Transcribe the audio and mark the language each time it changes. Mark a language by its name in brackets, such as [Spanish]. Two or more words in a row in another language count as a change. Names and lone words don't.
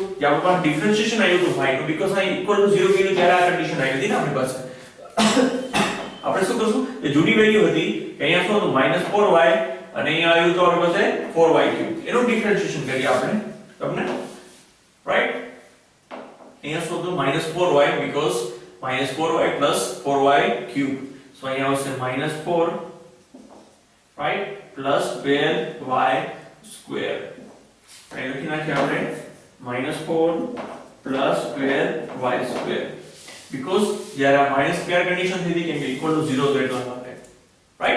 [Gujarati] કે આપણી પાસે ડિફરન્શિએશન આવ્યું હતું y નું, બીકોઝ અહીં [English] equal to 0 [Gujarati] કીધું ત્યારે આ કન્ડિશન આવી હતી ને આપણી પાસે. આપણે શું કરશું? કે જૂની વેલ્યુ હતી કે અહીંયા શું હતું -4y અને અહીંયા આવ્યું તો આપણી પાસે 4y3. એનું ડિફરન્શિએશન કરીએ આપણે તમને, રાઈટ. અહીંયા શું હતું -4y because -4y plus 4y3. So અહીંયા આવશે -4, right, plus 12y². અહીં લખી નાખીએ આપણે -4 plus 12y². because જ્યારે આ [English] minus square condition [Gujarati] થઈ હતી કેમ કે [English] equal to 0 [Gujarati] તો એટલા માટે, રાઈટ.